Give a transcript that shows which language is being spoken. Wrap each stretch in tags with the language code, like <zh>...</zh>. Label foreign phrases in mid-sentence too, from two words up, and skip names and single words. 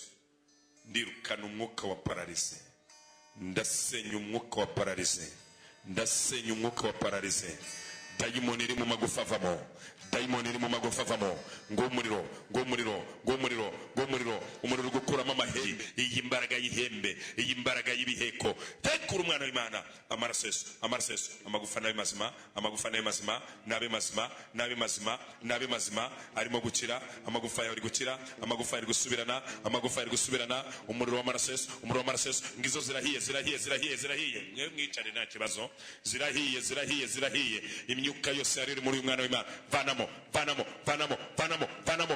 <rw>Ndirukana umwuka wa paralize, ndasenya umwuka wa paralize, ndasenya umwuka wa paralize. Dayimoni iri mu magufa avamo, dayimoni iri mu magufa avamo. Ng'umuriro, ng'umuriro, ng'umuriro, ng'umuriro, umuriro gukuramo amahembe, iyi mbaraga y'ihembe, iyi mbaraga y'ibiheko. Tekura umwana w'Imana. Amaraso Yesu, amaraso Yesu. Amagufa nabe mazima, amagufa nabe mazima, nabe mazima, nabe mazima, nabe mazima. Arimo gukira, amagufa yawe ari gukira, amagufa ari gusubirana, amagufa ari gusubirana. Umuriro w'amaraso Yesu, umuriro w'amaraso Yesu. Ngizo zirahiye, zirahiye, zirahiye, zirahiye. Mwe mwicare nta kibazo. Zirahiye, zirahiye, zirahiye. Imyuka yose ari muri umwana w'Imana. Vanamo, vanamo, vanamo, vanamo, vanamo.</rw>